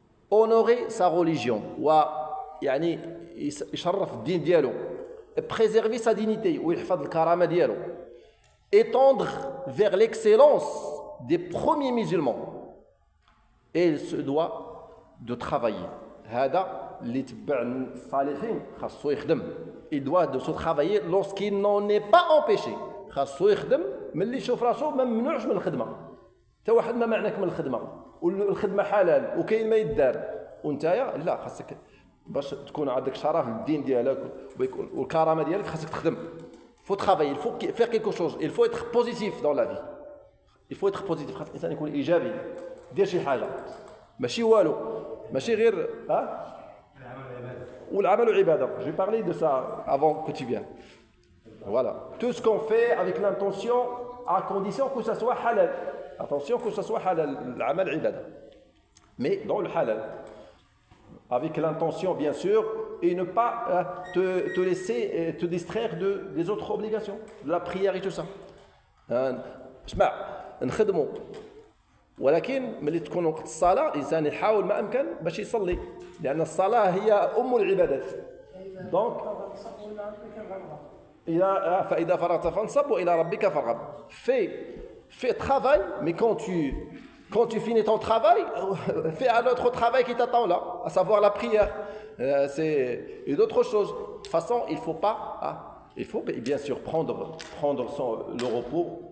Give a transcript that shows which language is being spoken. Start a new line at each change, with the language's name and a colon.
French: Honorer sa religion.
Arabic: يعني يشرف الدين ديالو.
French: Préserver sa dignité.
Arabic: ويحفظ الكرامة ديالو.
French: Étendre vers l'excellence des premiers musulmans. Et il se doit de travailler.
Arabic: هذا اللي تبع الصالحين خاصو يخدم.
French: Il doit de se travailler lorsqu'il n'en est pas empêché.
Arabic: خاصو يخدم ملي يشوف راسو ما ممنوعش من الخدمه. حتى واحد ما معناك من الخدمه والخدمه حلال وكاين ما يدار وانتيا لا خاصك باش تكون عندك شرف للدين ديالك والكرامه ديالك خاصك تخدم.
French: Il faut travailler, il faut faire quelque chose, il faut être positif dans la vie. Il faut être positif,
Arabic: خاص الانسان يكون ايجابي. دير شي حاجه ماشي والو ماشي غير والعمل عباده.
French: Je vais parler de ça avant que tu viennes. Voilà, tout ce qu'on fait avec l'intention à condition que ça soit halal. Attention que ça soit halal, l'amal ibada. Mais dans le halal. Avec l'intention bien sûr et ne pas te laisser te distraire des autres obligations, de la prière et tout ça.
Arabic: اسمع نخدموا ولكن ملي تكون وقت الصلاة الإنسان يحاول ما أمكن باش يصلي لأن الصلاة هي أم العبادات. دونك فإذا فرغت فانصب وإلى ربك فارغب.
French: Fais travail, mais quand tu finis ton travail, fais un autre travail qui t'attend là, à savoir la prière. Et d'autres choses. De toute façon, il faut pas, il faut bien sûr prendre le repos.